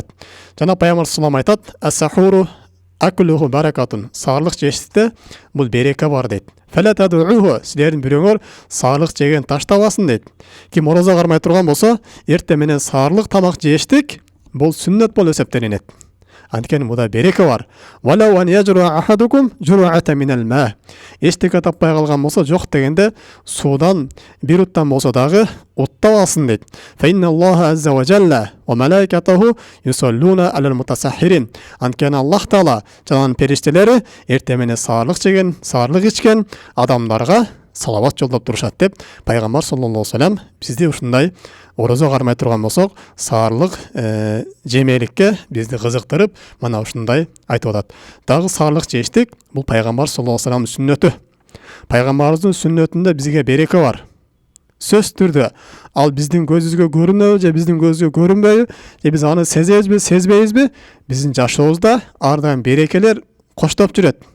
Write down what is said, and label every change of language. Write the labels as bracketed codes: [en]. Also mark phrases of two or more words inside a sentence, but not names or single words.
[ky] Жана Пайгамбар салам айтат: [ar] "السحور أكله بركة." [ky] Саарлык жеште бул береке бар дейт. [ar] "فلا تدعوه." [ky] Силердин бирөөңөр саарлык жеген таштабасын дейт. Ким орозо кармай турган болсо, эрте менен саарлык тамак жештик бул сүннөт болуп эсептелинет. Анткени муда береке бар. [ar] "ولو أن يجرع أحدكم جرعة من الماء." [ky] Эчтеке таппай калган болсо, жок дегенде суудан бир уттан болсо дагы уттап алсын дейт. [ar] "فإن الله عز وجل وملائكته يصلون على المتسحرين." [ky] Анткени Аллах Таала жана периштелери эрте менен саарлык жеген, саарлык ичкен адамдарга салават жолдоп турушат деп Пайгамбар [ar] صلى الله عليه وسلم [ky] бизди ушундай орозо кармай турган болсок, саарлык жемеликке бизди кызыктырып, мана ушундай айтып атат. Дагы саарлык жештик бул Пайгамбар [ar] صلى الله عليه وسلم [ky] сүннөтү. Пайгамбарыбыздын сүннөтүндө бизге береке бар. Сөз түрдө ал биздин көзүбүзгө көрүнөбү же биздин көзгө көрүнбөйбү, же биз аны сезебизби, сезбейбизби, биздин жашообузда ар дайым берекелер коштоп жүрөт.